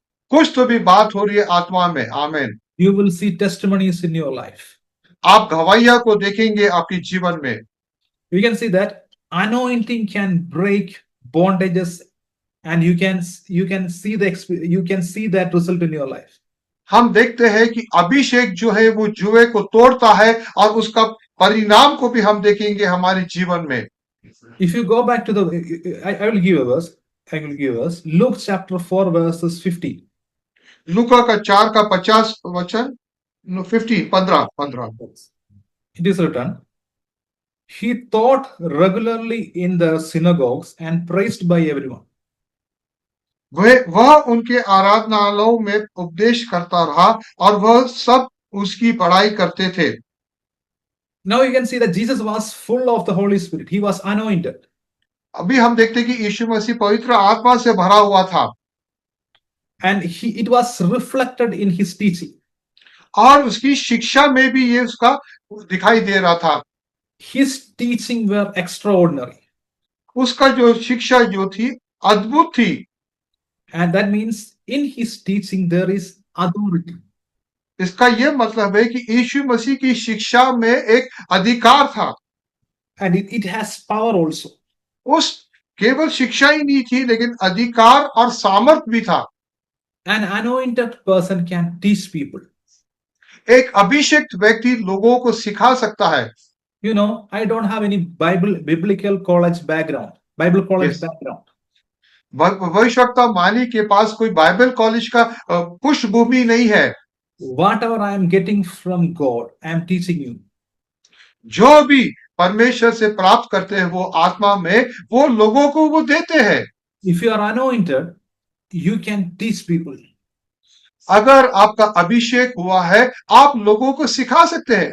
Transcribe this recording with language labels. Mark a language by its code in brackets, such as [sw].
[hi] कुछ तो भी बात हो रही है आत्मा में। आमीन। [en] You will see testimonies in your life. [hi] आप गवाहियां को देखेंगे आपके जीवन में। [en] You can see that anointing can break bondages, and you can see that result in your life. [hi] हम देखते हैं कि अभिषेक जो है वो जुए को तोड़ता है, और उसका परिणाम को भी हम देखेंगे हमारे जीवन में। [en] If you go back to the, I will give a verse. I will give a verse. Luke chapter 4 verses 50. [hi] लूका का 4 का 50 वचन, 15। [en] It is written, he taught regularly in the synagogues and praised by everyone. [hi] वह उनके आराधनालयों में उपदेश करता रहा, और वह सब उसकी पढ़ाई करते थे। [en] Now you can see that Jesus was full of the Holy Spirit. He was anointed. [hi] अभी हम देखते हैं कि यीशु मसीह पवित्र आत्मा से भरा हुआ था, [en] And it was reflected in his teaching. [hi] और उसकी शिक्षा में भी ये उसका दिखाई दे रहा था। [en] His teaching were extraordinary. [hi] उसका जो शिक्षा जो थी अद्भुत थी। [en] And that means in his teaching there is authority. [hi] इसका यह मतलब है कि यीशु मसीह की शिक्षा में एक अधिकार था। [en] And it has power also. [hi] उस केवल शिक्षा ही नहीं थी, लेकिन अधिकार और सामर्थ भी था। [en] An anointed person can teach people. [hi] एक अभिषेक्त व्यक्ति लोगों को सिखा सकता है। [en] You know, I don't have any biblical college background, Bible college Yes. background. [hi] भविष्यवक्ता मानी के पास कोई बाइबल कॉलेज का पृष्ठभूमि नहीं है। [en] Whatever I am getting from God, I am teaching you. [hi] जो भी परमेश्वर से प्राप्त करते हैं वो आत्मा में, वो लोगों को वो देते हैं। [en] If you are anointed, you can teach people. [hi] अगर आपका अभिषेक हुआ है, आप लोगों को सिखा सकते हैं।